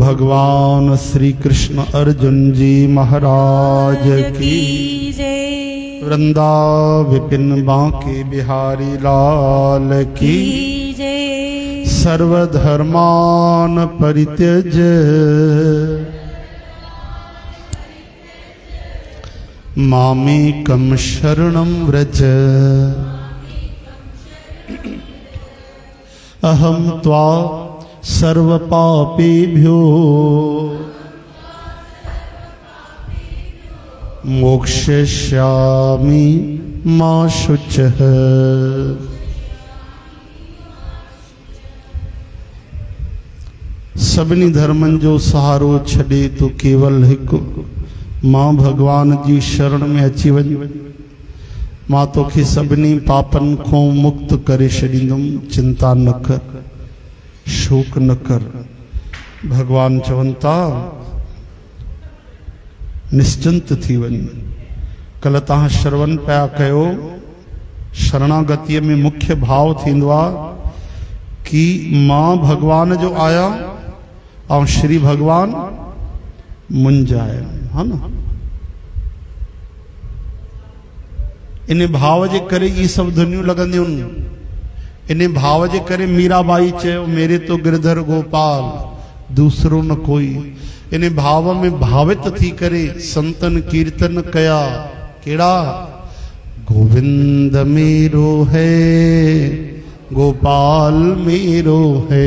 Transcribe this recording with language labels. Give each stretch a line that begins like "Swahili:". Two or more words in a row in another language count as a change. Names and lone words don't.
Hindi: भगवान श्री कृष्ण अर्जुन जी महाराज की जय। वृंदा विपिन बांके बिहारी लाल की जय।
Sanskrit: सर्वधर्मान परित्यज मामेकं शरणं व्रज अहं त्वा सर्वपापेभ्यो मोक्षयिष्यामि मा शुचः।
Sindhi: सभिनी धर्मन जो सहारो छॾे तो केवल हिकु मां भगवान जी शरण में अची वञ। मां तोखे सभिनी पापन को मुक्त करे छॾींदुमि, चिंता न कर, शोक न कर। भगवान चवनि था निश्चिंत थी वञ। कल तव्हां श्रवण पिया कयो, शरणागतीअ में मुख्य भाव थींदो आहे कि मां भगवान जो आया और श्री भगवान मुंहिंज आहिनि, हा न। इन भाव जे करे ये सब धुनियूं लॻंदियूं आहिनि। इन भाव जे करे मीराबाई चयो
Hindi: मेरे तो गिरधर गोपाल दूसरो न कोई।
Sindhi: इन भाव में भावित थी करे संतन कीर्तन कया। केड़ा?
Hindi: गोविंद मेरो है, गोपाल मेरो है,